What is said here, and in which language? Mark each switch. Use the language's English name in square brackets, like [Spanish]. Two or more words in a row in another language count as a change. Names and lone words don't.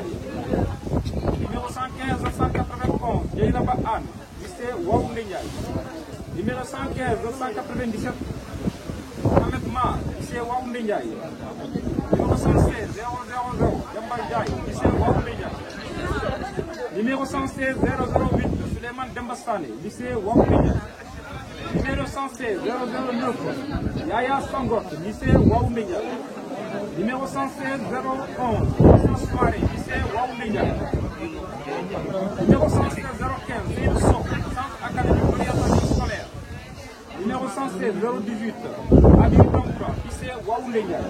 [French] Numéro 115 991, Djeynaba Anne, lycée Waoundé Ndiaye. Numéro 115 997, Ahmed Ma, lycée Waoundé Ndiaye. Numéro 116 000, Yamba Ndiaye, lycée Waoundé Ndiaye. Numéro 116 008, Suleiman Dembastane, lycée Waoundé Ndiaye. Numéro 116 009, Yaya Sangot, lycée Waoundé Ndiaye. Numéro 116 011, Soirée, lycée Waoundé Ndiaye. Numéro 116 015, Seydou Sow, centre académique d'orientation scolaire. Numéro 116 018, Habib Dompa, lycée Waoundé Ndiaye.